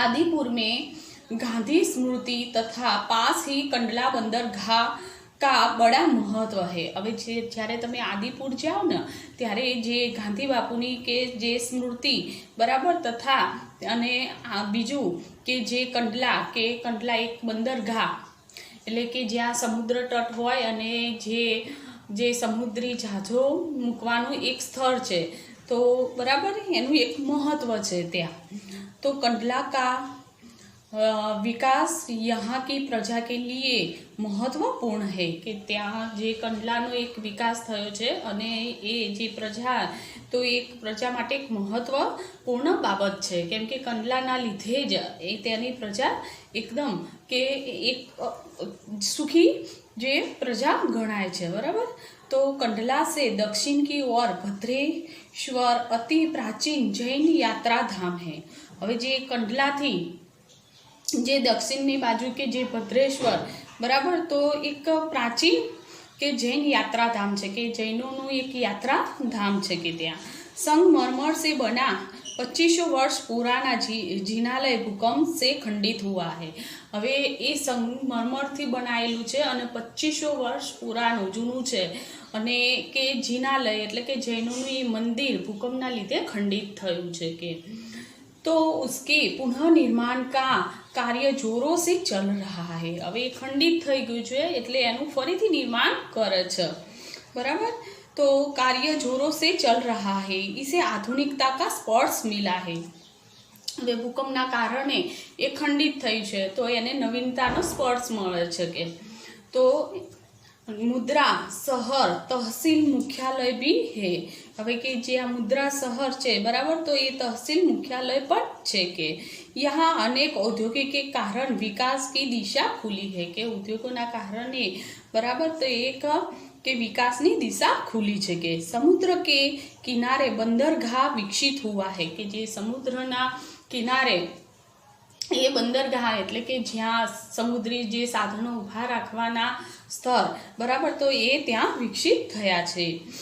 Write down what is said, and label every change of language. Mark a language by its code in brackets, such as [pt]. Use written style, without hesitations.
[hi] आदिपुर में गांधी स्मृति तथा पास ही कंडला बंदरगाह का बड़ा महत्व है। [gu] હવે જ્યારે તમે આદિપુર જાઓ ને ત્યારે જે ગાંધી બાપુની કે જે સ્મૃતિ બરાબર તથા અને બીજું કે જે કંડલા એક બંદરગાહ એટલે કે જ્યાં સમુદ્ર તટ હોય અને જે સમુદ્રી જહાજો મૂકવાનું એક સ્થળ છે, તો બરાબર એનું એક મહત્વ છે ત્યાં। તો કંડલા કા [hi] विकास यहाँ की प्रजा के लिए મહત્વપૂર્ણ है [gu] કે ત્યાં જે કંડલાનો એક વિકાસ થયો છે અને એ જે પ્રજા તો એક પ્રજા માટે એક મહત્વપૂર્ણ બાબત છે, કેમ કે કંડલાના લીધે જ એ તેની પ્રજા એકદમ કે એક સુખી જે પ્રજા ગણાય છે, બરાબર। [hi] तो कंडला से दक्षिण की ओर भद्रेश्वर अति प्राचीन जैन यात्रा धाम है। [gu] હવે જે કંડલાથી જે દક્ષિણની બાજુ કે જે ભદ્રેશ્વર, બરાબર, તો એક પ્રાચીન કે જૈન યાત્રાધામ છે કે જૈનોનું એક યાત્રાધામ છે કે ત્યાં [hi] संगमरमर से बना 2500 वर्ष पुराना जिनालय भूकंप से खंडित हुआ है। [gu] હવે એ સંગમરમરથી બનાવેલું છે અને 2500 વર્ષ પુરાનું જૂનું છે અને કે જિનાલય એટલે કે જૈનોનું એ મંદિર ભૂકંપના લીધે ખંડિત થયું છે કે [hi] तो उसके पुनर्निर्माण का कार्य जोरों से चल रहा है। [gu] હવે ખંડિત થઈ ગયું છે એટલે એનું ફરીથી નિર્માણ કરે છે, બરાબર। [hi] तो कार्य जोरों से चल रहा है, इसे आधुनिकता का स्पर्श मिला है। [gu] હવે ભૂકંપના કારણે એ ખંડિત થયું છે તો એને નવીનતાનો સ્પર્શ મળે છે કે [hi] તો મુદ્રા શહેર તહસીલ મુખ્યાલય भी है। [gu] હવે કે જે આ મુદ્રા શહેર છે, બરાબર, તો એ તહસીલ મુખ્યાલય પણ છે કે [hi] यहाँ अनेक औद्योगिक के कारण विकास की दिशा खुली है [gu] કે ઉદ્યોગોના કારણે, બરાબર, તો એક કે વિકાસની દિશા ખુલી છે કે [hi] સમુદ્ર કે કિનારે બંદરગાહ વિકસિત हुआ है [gu] કે જે સમુદ્રના કિનારે એ બંદરગાહ એટલે કે જ્યાં સમુદ્રી જે સાધનો ઊભા રાખવાના સ્થળ, બરાબર, તો એ ત્યાં વિકસિત થયા છે।